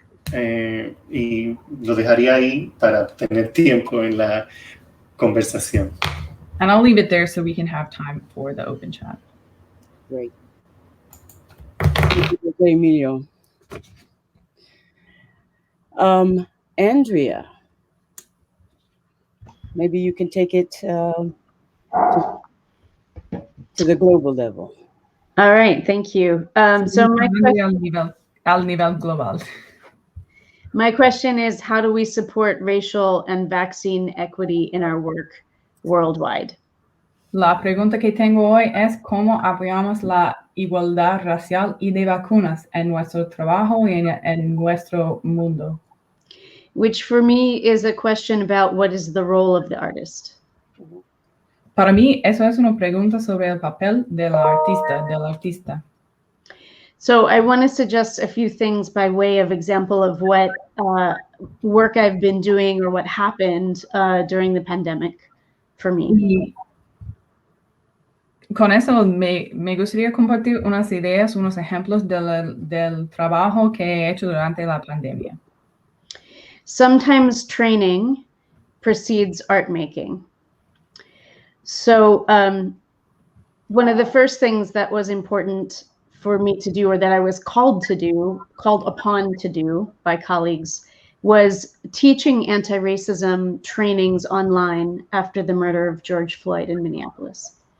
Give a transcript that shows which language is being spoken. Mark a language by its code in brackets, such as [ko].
[es] Y lo dejaría ahí para tener tiempo en la conversación. [en] And I'll leave it there so we can have time for the open chat. Great. Emilio. Andrea, maybe you can take it to the global level. All right, thank you. So [es] al nivel global. [en] My question is, how do we support racial and vaccine equity in our work worldwide? [es] La pregunta que tengo hoy es cómo apoyamos la igualdad racial y de vacunas en nuestro trabajo y en nuestro mundo. [en] Which for me is a question about what is the role of the artist. [es] Para mí, eso es una pregunta sobre el papel del artista. [en] So I want to suggest a few things by way of example of what work I've been doing or what happened during the pandemic for me. [es] Y con eso me gustaría compartir unas ideas, unos ejemplos del trabajo que he hecho durante la pandemia. [en] Sometimes training precedes art making. So one of the first things that was important for me to do, or that I was called upon to do by colleagues, was teaching anti-racism trainings online after the murder of George Floyd in Minneapolis.